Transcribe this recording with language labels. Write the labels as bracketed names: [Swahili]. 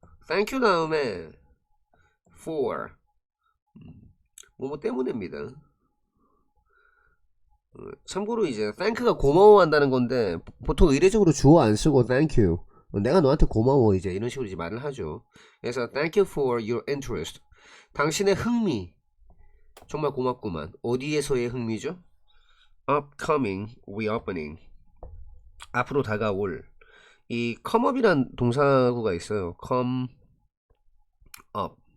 [English] Thank you [Korean] 다음에 for. 뭐뭐 때문에입니다. 참고로 이제 thank가 고마워한다는 건데 보통 의례적으로 주어 안 쓰고 [English] thank you, [Korean] 내가 너한테 고마워, 이제 이런 식으로 이제 말을 하죠. [English] 그래서 thank you for your interest. [Korean] 당신의 흥미 정말 고맙구만. 어디에서의 흥미죠? [English] upcoming reopening. [Korean] 앞으로 다가올. 이 come up이란 동사구가 있어요. [English] come up.